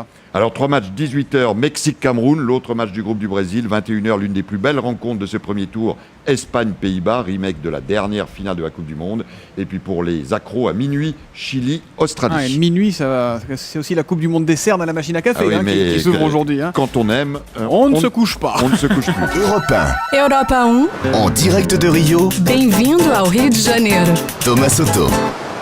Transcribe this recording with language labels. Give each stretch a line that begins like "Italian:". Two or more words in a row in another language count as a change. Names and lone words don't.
French: Alors 3 matchs, 18h, Mexique-Cameroun, l'autre match du groupe du Brésil, 21h, l'une des plus belles rencontres de ce premier tour, Espagne-Pays-Bas, remake de la dernière finale de la Coupe du Monde. Et puis pour les accros, à minuit, Chili-Australie. Et minuit, c'est aussi la Coupe du Monde des cernes à la machine à café qui s'ouvre aujourd'hui. Quand on aime, on ne se couche pas. On ne se couche plus. Europe 1. Europa 1. En direct de Rio.
Portuguese: Bem-vindo ao Rio de Janeiro. Thomas Soto.